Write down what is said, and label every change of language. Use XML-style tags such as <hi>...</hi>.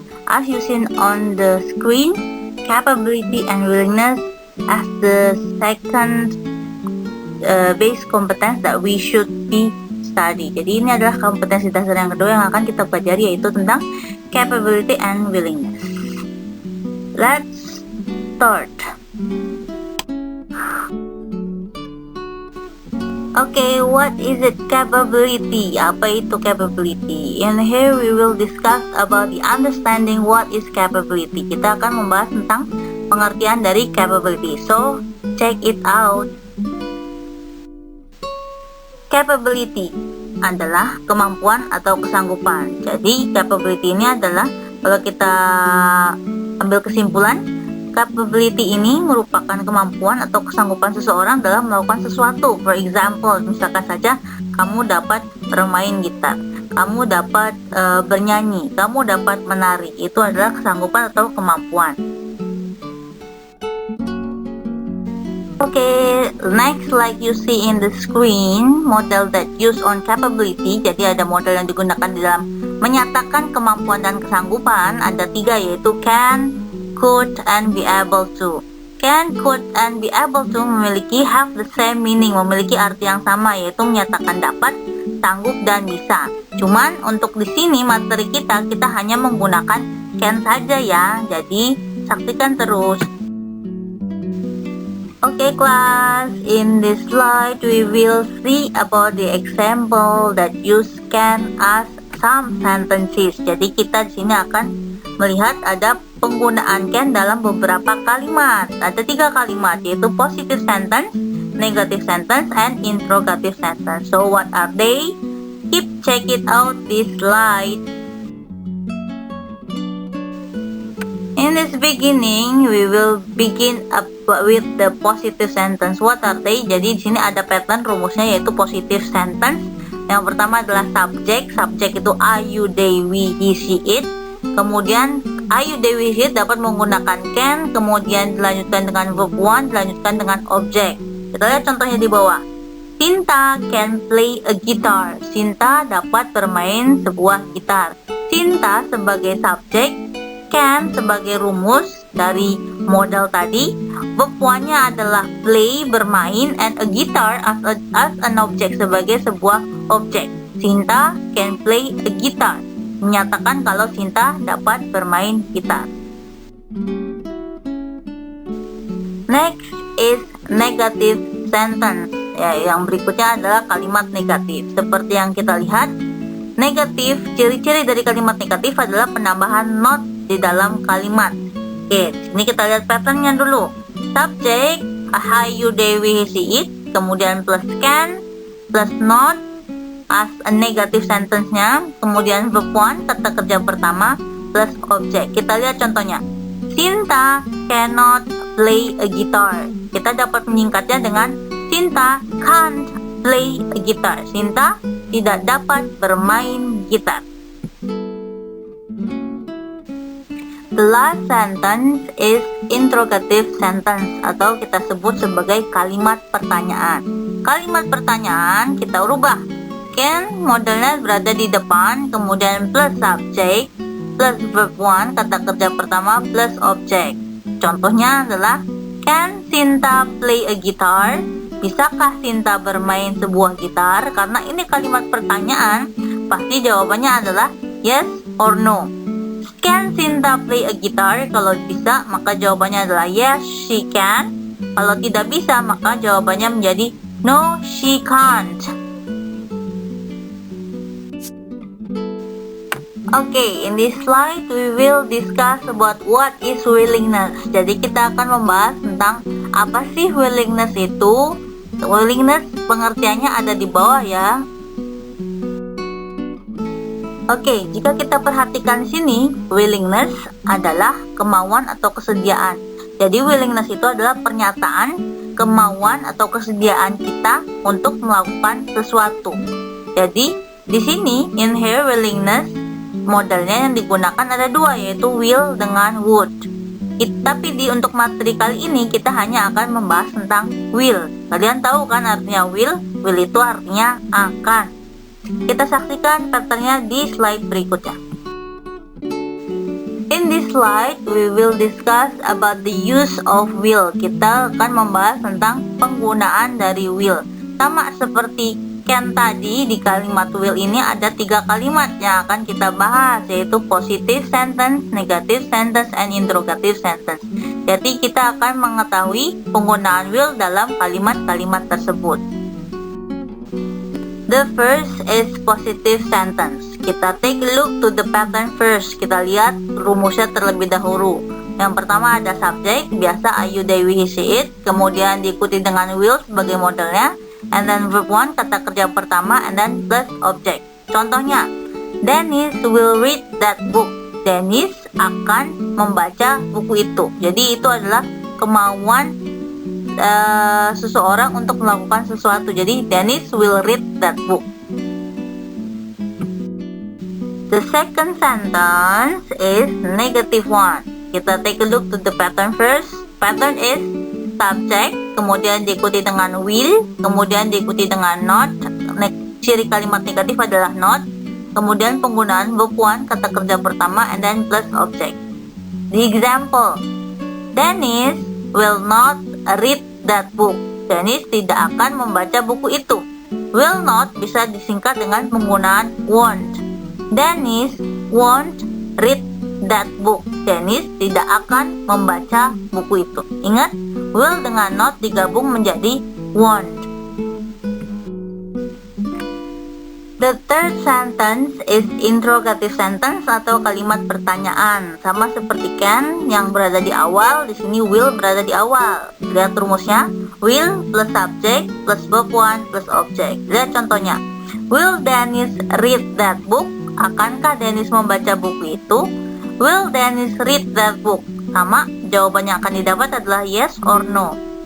<en>As you seen on the screen, capability and willingness as the second base competence that we should be study.</en> <id>Jadi ini adalah kompetensi dasar yang kedua yang akan kita pelajari, yaitu tentang capability and willingness.</id> <en>Let's start. Okay, what is it capability?</en> <id>Apa itu capability?</id> <en>And here we will discuss about the understanding what is capability.</en> <id>Kita akan membahas tentang pengertian dari capability.</id> <en>So, check it out.</en> <id>Capability adalah kemampuan atau kesanggupan. Jadi, capability ini adalah, kalau kita ambil kesimpulan, capability ini merupakan kemampuan atau kesanggupan seseorang dalam melakukan sesuatu.</id> <en>For example,</en> <id>misalkan saja kamu dapat bermain gitar, kamu dapat bernyanyi, kamu dapat menari. Itu adalah kesanggupan atau kemampuan.</id> <en>Okay, next, like you see in the screen, model that used on capability.</en> <id>Jadi ada model yang digunakan di dalam menyatakan kemampuan dan kesanggupan. Ada 3, yaitu can, could, and be able to. Can, could, and be able to memiliki</id> <en>have the same meaning,</en> <id>memiliki arti yang sama, yaitu menyatakan dapat, sanggup, dan bisa. Cuman untuk di sini materi kita hanya menggunakan can saja ya. Jadi saksikan terus.</id> <en>Okay, class, in this slide we will see about the example that use can as some sentences.</en> <id>Jadi kita di sini akan melihat ada penggunaan can dalam beberapa kalimat. Ada 3 kalimat, yaitu</id> <en>positive sentence, negative sentence, and interrogative sentence. So what are they? Check it out this slide. In this beginning, we will begin up with the positive sentence. What are they?</en> <id>Jadi di sini ada pattern rumusnya, yaitu positive sentence. Yang pertama adalah subject. Subject itu I, you, they, we, he, she, it. Kemudian I, you, they, we, he dapat menggunakan can, kemudian dilanjutkan dengan verb 1, dilanjutkan dengan object. Kita lihat contohnya di bawah.</id> <en>Sinta can play a guitar.</en> <id>Sinta dapat bermain sebuah gitar. Sinta sebagai subjek, can sebagai rumus dari model tadi. Verb 1-nya adalah play, bermain,</id> <en>and a guitar as an object,</en> <id>sebagai sebuah objek.</id> <en>Sinta can play a guitar,</en> <id>menyatakan kalau Sinta dapat bermain gitar.</id> <en>Next is negative sentence.</en> <id>Ya, yang berikutnya adalah kalimat negatif. Seperti yang kita lihat, negatif, ciri-ciri dari kalimat negatif adalah penambahan not di dalam kalimat. Oke, ini kita lihat patternnya dulu. Subject, I, you, they, we, she, it. Kemudian plus can, plus not</id> <en>as a negative sentence-</en> <id>nya, kemudian verb 1 kata kerja pertama plus object. Kita lihat contohnya.</id> <en>Sinta cannot play a guitar.</en> <id>Kita dapat menyingkatnya dengan</id> <en>Sinta can't play a guitar.</en> <id>Sinta tidak dapat bermain gitar.</id> <en>The last sentence is interrogative sentence,</en> <id>atau kita sebut sebagai kalimat pertanyaan. Kalimat pertanyaan kita rubah. Can modelnya berada di depan, kemudian plus subject, plus verb 1 kata kerja pertama plus object. Contohnya adalah,</id> <en>can Sinta play a guitar?</en> <id>Bisakah Sinta bermain sebuah gitar? Karena ini kalimat pertanyaan, pasti jawabannya adalah</id> <en>yes or no. Can Sinta play a guitar?</en> <id>Kalau bisa, maka jawabannya adalah</id> <en>yes, she can.</en> <id>Kalau tidak bisa, maka jawabannya menjadi</id> <en>no, she can't. Okay, in this slide we will discuss about what is willingness.</en> <id>Jadi kita akan membahas tentang apa sih willingness itu. Willingness pengertiannya ada di bawah ya. Oke, jika kita perhatikan sini, willingness adalah kemauan atau kesediaan. Jadi willingness itu adalah pernyataan kemauan atau kesediaan kita untuk melakukan sesuatu. Jadi di sini</id> <en>in here</en> <id>willingness modelnya yang digunakan ada dua, yaitu will dengan would. Tapi untuk materi kali ini kita hanya akan membahas tentang will. Kalian tahu kan artinya will? Will itu artinya akan. Kita saksikan patternnya di slide berikutnya.</id> <en>In this slide, we will discuss about the use of will.</en> <id>Kita akan membahas tentang penggunaan dari will. Sama seperti can tadi, di kalimat will ini ada 3 kalimat yang akan kita bahas, yaitu</id> <en>positive sentence, negative sentence, and interrogative sentence.</en> <id>Jadi kita akan mengetahui penggunaan will dalam kalimat-kalimat tersebut.</id> <en>The first is positive sentence. Kita take a look to the pattern first.</en> <id>Kita lihat rumusnya terlebih dahulu. Yang pertama ada subject, biasa I, you, they, we, he, she, it. Kemudian diikuti dengan will sebagai modelnya.</id> <en>And then verb 1,</en> <id>kata kerja pertama,</id> <en>and then plus object. Contohnya, Dennis will read that book.</en> <id>Dennis akan membaca buku itu. Jadi itu adalah kemauan seseorang untuk melakukan sesuatu.</id> <en>Jadi Dennis will read that book. The second sentence is negative one. Kita take a look to the pattern first. Pattern is subject,</en> <id>kemudian diikuti dengan will, kemudian diikuti dengan not. Ciri kalimat negatif adalah not. Kemudian penggunaan verb 1, kata kerja pertama,</id> <en>and then plus object. The example, Dennis will not read that book.</en> <id>Dennis tidak akan membaca buku itu. Will not bisa disingkat dengan penggunaan won't.</id> <en>Dennis won't read that book.</en> <id>Dennis tidak akan membaca buku itu. Ingat, will dengan not digabung menjadi won't.</id> <en>The third sentence is interrogative sentence</en> <id>atau kalimat pertanyaan. Sama seperti can yang berada di awal, di sini will berada di awal. Lihat rumusnya, will plus subject plus verb 1 plus object. Lihat contohnya,</id> <en>will Dennis read that book?</en> <id>Akankah Dennis membaca buku itu?</id> <en>Will Dennis read that book?</en> <id>Sama, jawabannya akan didapat adalah</id> <en>yes or no.</en>